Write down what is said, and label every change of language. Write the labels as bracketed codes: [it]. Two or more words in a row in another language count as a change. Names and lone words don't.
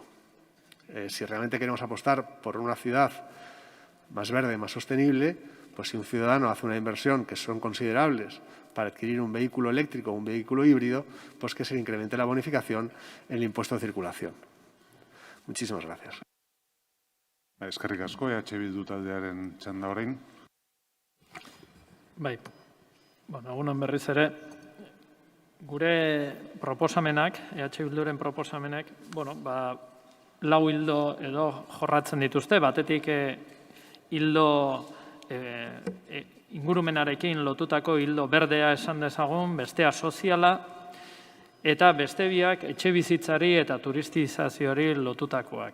[es] Si realmente queremos apostar por una ciudad más verde, más sostenible, pues si un ciudadano hace una inversión que son considerables para adquirir un vehículo eléctrico o un vehículo híbrido, pues que se le incremente la bonificación en el impuesto de circulación. Muchísimas gracias. [eu] Eskerrik asko, Bildu taldearen txanda orain. Bai, egunon berriz ere, gure proposamenak, Bilduren proposamenak, lau hildo edo jorratzen dituzte, batetik hildo ingurumenarekin lotutako hildo berdea esan dezagun, bestea soziala, eta beste biak etxebizitzari eta turistizazioari lotutakoak.